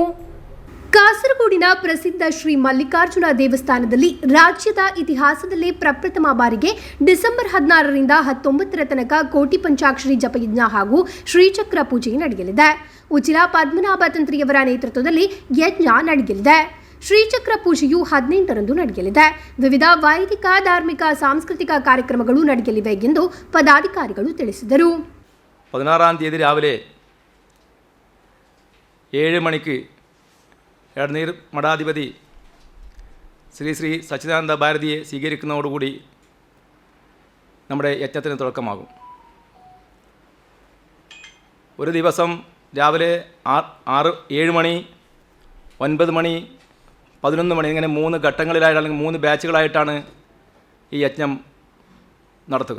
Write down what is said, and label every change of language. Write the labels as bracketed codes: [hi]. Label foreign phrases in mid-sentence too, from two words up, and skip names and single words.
[kn] ಕಾಸರಗೋಡಿನ ಪ್ರಸಿದ್ಧ ಶ್ರೀ ಮಲ್ಲಿಕಾರ್ಜುನ ದೇವಸ್ಥಾನದಲ್ಲಿ ರಾಜ್ಯದ ಇತಿಹಾಸದಲ್ಲೇ ಪ್ರಪ್ರಥಮ ಬಾರಿಗೆ ಡಿಸೆಂಬರ್ 16ರಿಂದ 19ರ ತನಕ ಕೋಟಿ ಪಂಚಾಕ್ಷರಿ ಜಪಯಜ್ಞ ಹಾಗೂ ಶ್ರೀಚಕ್ರ ಪೂಜೆ ನಡೆಯಲಿದೆ. ಉಚ್ಚಿಲ ಪದ್ಮನಾಭ ತಂತ್ರಿಯವರ ನೇತೃತ್ವದಲ್ಲಿ ಯಜ್ಞ ನಡೆಯಲಿದೆ. ಶ್ರೀಚಕ್ರ ಪೂಜೆಯು 18ರಂದು ನಡೆಯಲಿದೆ. ವಿವಿಧ ವೈದಿಕ, ಧಾರ್ಮಿಕ, ಸಾಂಸ್ಕೃತಿಕ ಕಾರ್ಯಕ್ರಮಗಳು ನಡೆಯಲಿವೆ ಎಂದು ಪದಾಧಿಕಾರಿಗಳು ತಿಳಿಸಿದರು. [ml] 16ാം തീയതി രാവിലെ 7 മണിക്ക് എടനീർ മഠാധിപതി ശ്രീ ശ്രീ സച്ചിദാനന്ദ ഭാരതിയെ സ്വീകരിക്കുന്നതോടുകൂടി നമ്മുടെ യജ്ഞത്തിന് തുടക്കമാകും. ഒരു ദിവസം രാവിലെ 7 മണി, 9 മണി, 11 മണി ഇങ്ങനെ 3 ഘട്ടങ്ങളിലായിട്ട് അല്ലെങ്കിൽ 3 ബാച്ചുകളായിട്ടാണ് ഈ യജ്ഞം നടത്തുക.